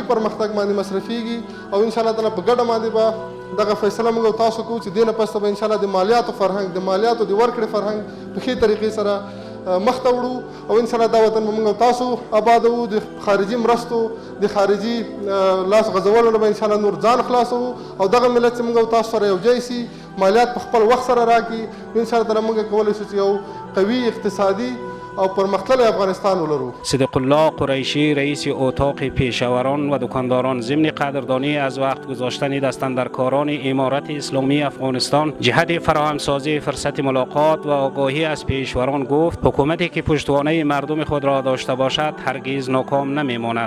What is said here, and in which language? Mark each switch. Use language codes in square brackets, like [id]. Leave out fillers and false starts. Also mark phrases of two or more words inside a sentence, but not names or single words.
[ps] پرمختګ باندې مصرفیږي او [ar] ان شاء الله تعالی [ps] په ګډه باندې به دغه فیصله موږ تاسو کوو چې دې نه پس به [ar] ان شاء الله [ps] د مالیاتو فرهنګ، د مالیاتو د ورکړې فرهنګ په ښې طریقې سره مخ ته وړو او [ar] ان شاء الله [ps] دا وطن به موږ تاسو آبادو، د خارجي مرستو، د خارجي لاس غځولو نه به [ar] ان شاء الله [ps] نور ځان خلاصو او دغه ملت چې موږ تاسو سره یو ځای سي، مالیات په خپل وخت سره راکړي، [ar] ان شاء الله تعالی [ps] موږ کولی شو چې یو قوي اقتصادي او پرمختللی افغانستان ولرو. [fa] صدیق الله قریشی رئیس اتاق پیشاوران و دکانداران ضمن قدردانی از وقت گذاشتن دستاندرکاران امارت اسلامی افغانستان جهت فراهمسازی فرصت ملاقات و آگاهی از پیشوران گفت حکومتی که پشتوانه مردم خود را داشته باشد هرگز ناکام نمیماند.